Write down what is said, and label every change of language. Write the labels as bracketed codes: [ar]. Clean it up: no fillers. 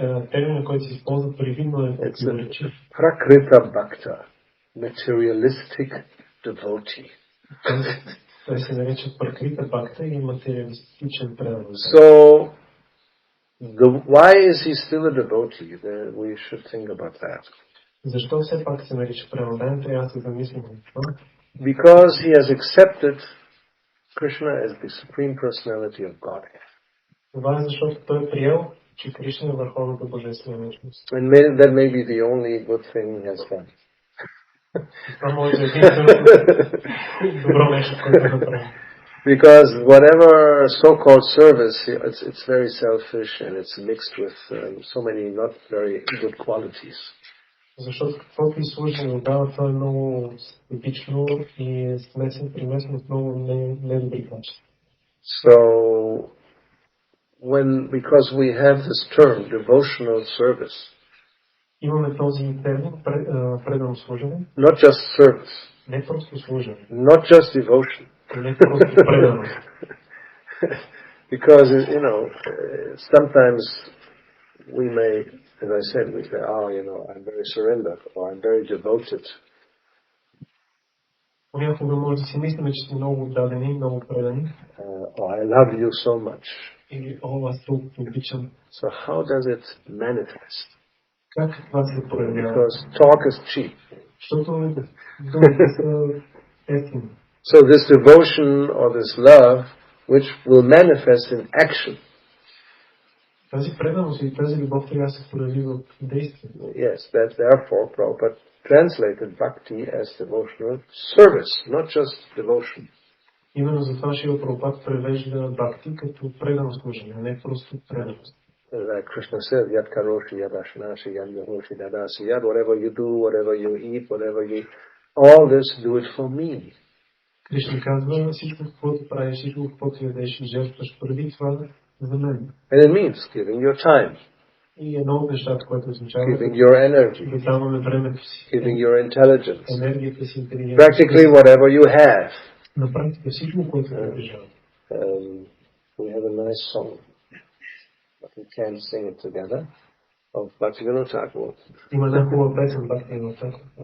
[bg] Терминът, който се използва привидно е противоречив. [en] Prakrita bhakta, materialistic devotee. [bg] Той се нарича пракрита бхакта и материалистичен предан. [en] So, why is he still a devotee? We should think about that. [bg] Защо все пак се нарича предан? Трябва да се замислим за това. [en] Because he has accepted Krishna as the Supreme Personality of Godhead. [bg] Това е защото той е приел, че Кришна е върховната божествена личност. [en] And that may be the only good thing he has done. [bg] Това може да е единственото добро нещо, което да направи. [en] Because whatever so-called service, it's very selfish and it's mixed with so many not very good qualities. [bg] Защото каквото и служи отдава, това е много епично и е примесено с много недобри качества. [en] So, because we have this term, devotional service, [bg] имаме този термин предано служене. [en] Not just service. [bg] Не просто служене. [en] Not just devotion. [bg] Не просто преданост. [en] Because, sometimes we may, as I said, we say, I'm very surrendered, or I'm very devoted. [bg] Понякога може да си мислим, че сме много отдадени, много предани. [en] I love you so much. [bg] Или, аз толкова обичам. [en] So how does it manifest? [bg] Как това се проявява? [en] Because talk is cheap. [bg] Защото думите са ефтини. [en] So this devotion or this love, which will manifest in action. [bg] Тази преданост и тази любов трябва да се прояви в действие. [en] Yes, that therefore Prabhupada translated bhakti as devotional service, not just devotion. [bg] Именно затова Шрила Прабхупад превежда бхакти като предано служение, а не просто преданост. [en] Like Krishna said, [sa] yad karoshi, yad ashnashi, yad yahoshi, dadasi, yad, [en] whatever you do, whatever you eat, whatever you, all this, do it for me. [bg] Кришна казва, всичко каквото правиш, всичко каквото ядеш и жертваш преди това за мен. [en] And it means giving your time. [bg] И едно от нещата, което означава [en] giving your energy, [bg] да даваме времето си, [en] giving your intelligence, [bg] енергията си, интелигенцията. [en] practically whatever you have. [bg] На практика всичко, което притежава. [en] We have a nice song, but we can't sing it together, of Bhakti Gauravani Thakur. [bg] Има една хубава песен, Бхакти Гауравани Тхакур.